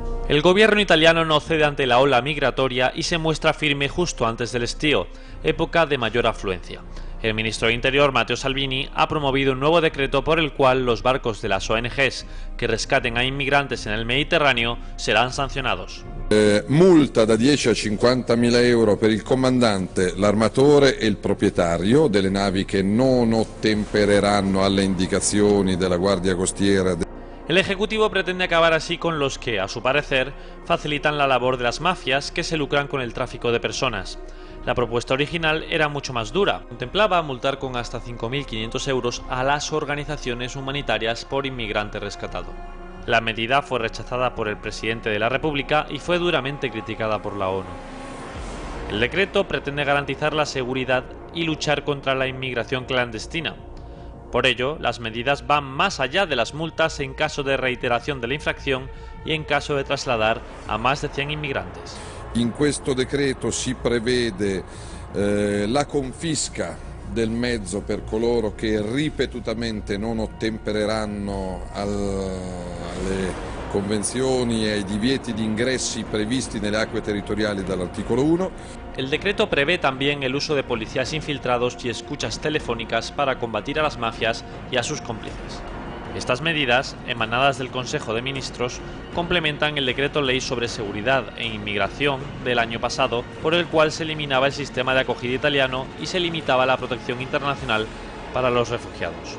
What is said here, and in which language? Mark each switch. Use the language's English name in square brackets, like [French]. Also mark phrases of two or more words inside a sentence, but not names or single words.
[Spanish] El gobierno italiano no cede ante la ola migratoria y se muestra firme justo antes del estío, época de mayor afluencia. El ministro de Interior, Matteo Salvini, ha promovido un nuevo decreto por el cual los barcos de las ONGs que rescaten a inmigrantes en el Mediterráneo serán sancionados. [Italian] Multa da 10 a 50.000 euro per il comandante, l'armatore e il proprietario delle navi che non ottempereranno alle indicazioni della Guardia Costiera. [Spanish] El Ejecutivo pretende acabar así con los que, a su parecer, facilitan la labor de las mafias que se lucran con el tráfico de personas. La propuesta original era mucho más dura. Contemplaba multar con hasta 5.500 euros a las organizaciones humanitarias por inmigrante rescatado. La medida fue rechazada por el presidente de la República y fue duramente criticada por la ONU. El decreto pretende garantizar la seguridad y luchar contra la inmigración clandestina. Por ello, las medidas van más allá de las multas en caso de reiteración de la infracción y en caso de trasladar a más de 100 inmigrantes. [Italian] In questo decreto si prevede la confisca del mezzo per coloro che ripetutamente non ottempereranno alle convenzioni e ai divieti di ingressi previsti nelle acque territoriali dall'articolo 1. [Spanish] El decreto prevé también el uso de policías infiltrados y escuchas telefónicas para combatir a las mafias y a sus cómplices. Estas medidas, emanadas del Consejo de Ministros, complementan el decreto ley sobre seguridad e inmigración del año pasado, por el cual se eliminaba el sistema de acogida italiano y se limitaba la protección internacional para los refugiados.